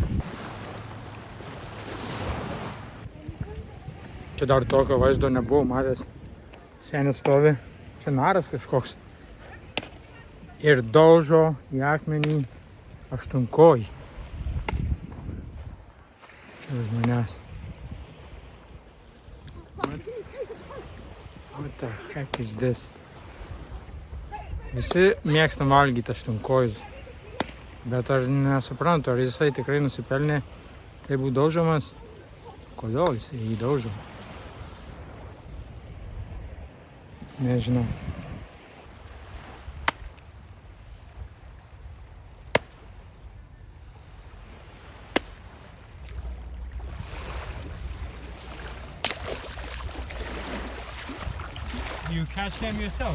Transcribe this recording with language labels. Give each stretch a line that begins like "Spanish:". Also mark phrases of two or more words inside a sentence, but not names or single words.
Lithuanian: Čia dar tokio vaizdo nebuvau matęs. Senis stovi. Čia naras kažkoks. Ir daužo į akmenį aštunkojį. Čia už manęs.
English: What the heck is this?
Lithuanian: Visi mėgstam valgyti aštunkojus. Bet aš nesuprantu, ar jisai tikrai nusipelnė tai būt daužomas. Kodėl jisai jį daužo? Nežinau.
English: You catch them yourself?